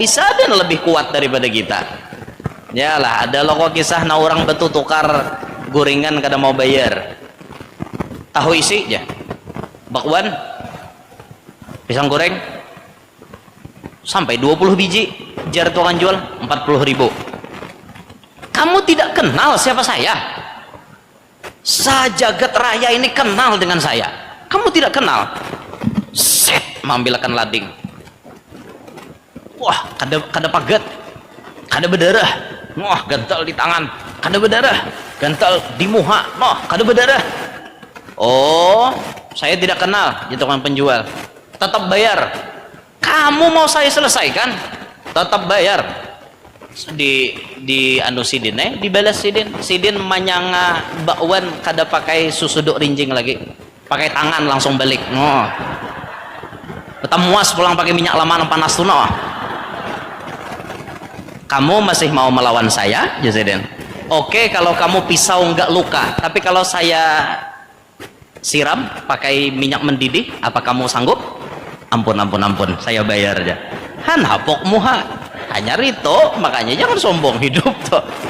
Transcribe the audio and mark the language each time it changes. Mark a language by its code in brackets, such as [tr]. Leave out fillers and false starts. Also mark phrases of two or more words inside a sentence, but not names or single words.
[id] Bisa ada yang lebih kuat daripada kita. [bjn] Yalah, ada loh kisah na orang betul tukar gorengan kada mau bayar. Tahu isi aja, bakwan, pisang goreng, sampai 20 biji, jar tukang jual 40.000. [id] Kamu tidak kenal siapa saya? Sajagat raya ini kenal dengan saya. Kamu tidak kenal? Set, [bjn] mengambilkan lading. Wah, kada paget, kada berdarah. Wah, gantal di tangan, kada berdarah. Gantal di muha, kada berdarah. [id] Oh, saya tidak kenal, ya tukang penjual. tetap bayar. Kamu mau saya selesaikan, tetap bayar. [bjn] Di anu sidin dibalas sidin manyanga bakwan kada pakai susuduk rinjing lagi, pakai tangan langsung balik. Oh, tetap muas pulang pakai minyak lama panas tuh. [id] No. Kamu masih mau melawan saya, Jasidin? Oke, kalau kamu pisau nggak luka, tapi kalau saya siram pakai minyak mendidih, apa kamu sanggup? Ampun, saya bayar aja. [bjn] Han hapok muha, hanya rito, makanya jangan sombong hidup tuh.